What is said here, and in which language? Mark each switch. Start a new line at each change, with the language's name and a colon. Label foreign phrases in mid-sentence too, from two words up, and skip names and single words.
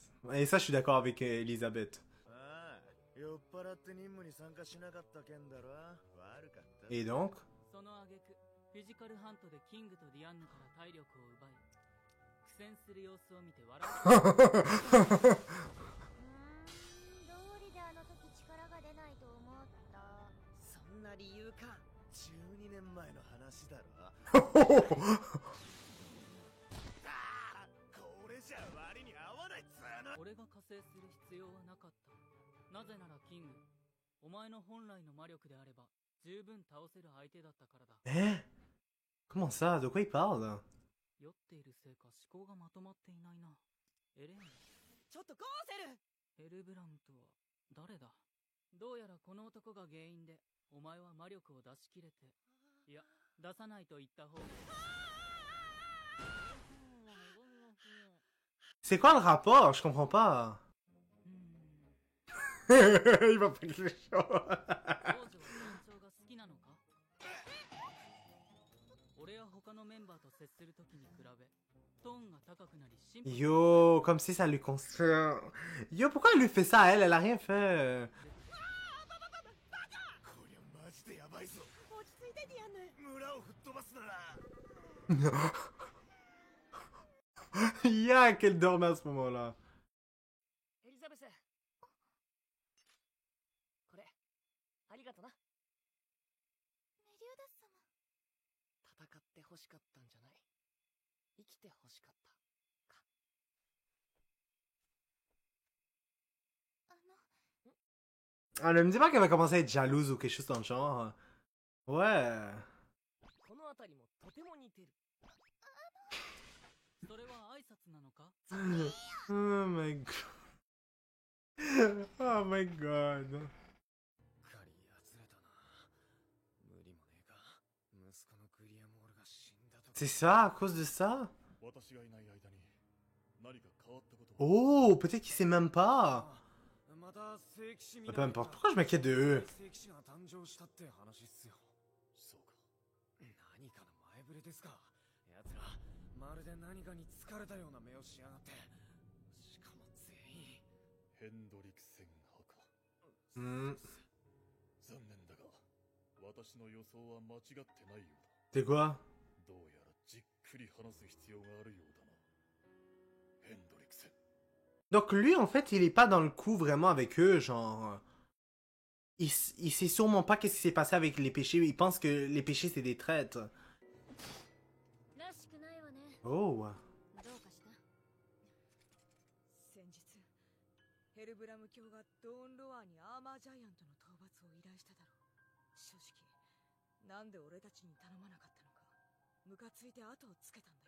French: Et ça, je suis d'accord avec Elisabeth. Et donc?
Japanese: その挙句フィジカルハントでキングとディアンヌから体力を奪い苦戦する様子を見て笑うどうりであの時力が出ないと思った。そんな理由か。12年前の話だろ。これじゃ割に合わないっつーの。俺が加勢する必要はなかった。なぜならキング、お前の本来の魔力であれば十分倒せる相手だったからだ。
French: Hein? Comment ça? De quoi il parle?
Japanese: 酔っているせいか思考がまとまっていないな。エレン、ちょっとゴーセル。ヘルブラムとは誰だ？どうやらこの男が原因でお前は魔力を出し切れて、いや出さないと言った方が。
French: C'est quoi le rapport? Je comprends pas. Il va pas quelque chose.
Japanese: 俺や他のメンバーと接するときに比べトーンが高くなりシンプル。
French: Yo, comme si ça lui concerne. Yo, pourquoi elle lui fait ça à elle? Elle a rien fait.
Japanese: こりゃマジでやばいぞ。落ち着いてディアンヌ。村を吹っ飛ばすなら。
French: Yeah, qu'elle dormait à ce moment-là.
Japanese: エリザベス。これありがとな。メリオダス様。戦って欲しかったんじゃない。生きて欲しかったか。
French: Ah, ne me dis pas qu'elle va commencer à être jalouse ou quelque chose dans le genre. Ouais.
Japanese: この辺りもとても似てる。それは挨拶なのか？
English: Oh my god. Oh my god.
Japanese: カリやつれたな。無理もねえか。息子のグリアモールが死んだと。
French: C'est ça, à cause de ça?
Japanese: 私がいない間に何か変わったことは。
French: Oh, peut-être qu'il sait même pas.
Japanese: また聖騎士み
French: Peu importe, pourquoi je m'inquiète de eux?
Japanese: 聖騎士が誕生したって話っすよ。そうか。何かの前触れですか。奴らまるで何かに疲れたような目をしやがって。しかも全員ヘンドリクセン派か。 Hmm. 残念だが私の予想は間違ってないようだ。
French: C'est quoi?
Japanese: どうやらじっくり話す必要があるようだな。ヘンドリクセン。
French: Donc lui, en fait, il est pas dans le coup vraiment avec eux, genre... Il sait sûrement pas qu'est-ce qui s'est passé avec les péchés. Il pense que les péchés, c'est des traîtres.
Japanese: らしくないわね。 Oh. どうかした？先日ヘルブラム教がドーンロアにアーマージャイアントの討伐を依頼しただろう。正直なんで俺たちに頼まなかったのかムカついて後をつけたんだよ。